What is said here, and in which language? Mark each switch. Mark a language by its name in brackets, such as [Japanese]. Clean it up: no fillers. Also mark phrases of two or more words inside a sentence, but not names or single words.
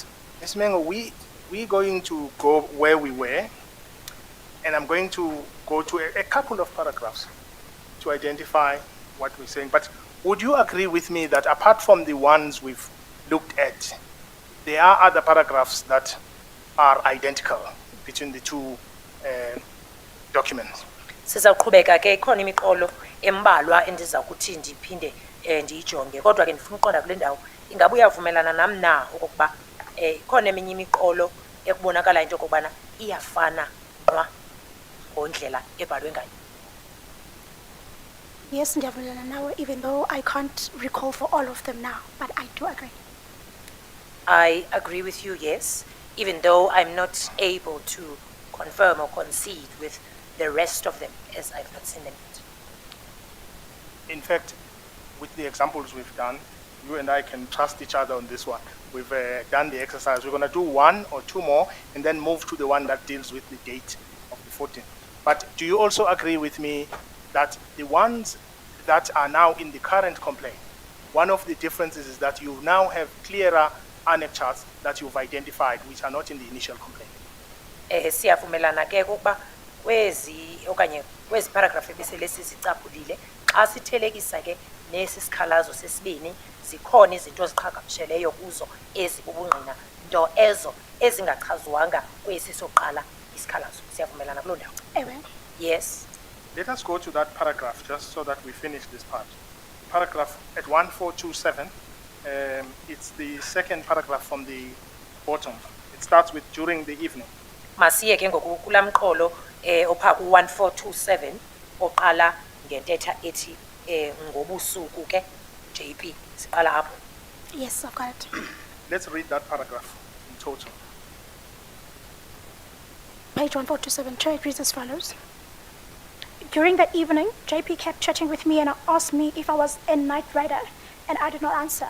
[English] Mengo, we're going to go where we were, and I'm going to go to a couple of paragraphs to identify what we're saying. But would you agree with me that apart from the ones we've looked at, there are other paragraphs that are identical between the two documents? [Xhosa] Sizawuqhubeka ke ikhona imiqolo embalwa endiza kuthi ndiphinde ndiyijonge kodwa ke ndifuna uqonda kule ndawo ingabe uyavumelana nam na okokuba ikhona eminye imiqolo ekubonakala into okubana iyafana nqwa ngondlela ebhalwe ngayo. Yes, ndiyavumelana nawe, [English] even though I can't recall for all of them now, but I do agree. I agree with you, yes, even though I'm not able to confirm or concede with the rest of them as I've not seen them yet. In fact, with the examples we've done, you and I can trust each other on this one. We've done the exercise. We're going to do one or two more and then move to the one that deals with the date of the 14th. But do you also agree with me that the ones that are now in the current complaint, one of the differences is that you now have clearer annexures that you've identified, which are not in the initial complaint? [Xhosa] Siyavumelana ke ukuba kwezi okanye kwezi paragraph ebisele sizicaphulile xa sithelekisa ke nesi sikhalazo sesibini zikhona izinto ziqhagamsheleyo kuzo ezibubungqina nto ezo ezingachazwanga kwesi soqala isikhalazo. Siyavumelana kuloo ndawo? Ewe. [English] Yes. Let us go to that paragraph just so that we finish this part. Paragraph at 1427, it's the second paragraph from the bottom. It starts with during the evening. [Xhosa] Masiye ke ngoku kula mqolo opha ku 1427 oqala ngentetha ethi ngobusuku ke JP siqala apho. [English] Yes, I've got it. Let's read that paragraph in total. Page 1427, Chair, it reads as follows. During the evening, JP kept chatting with me and asked me if I was a night rider, and I did not answer.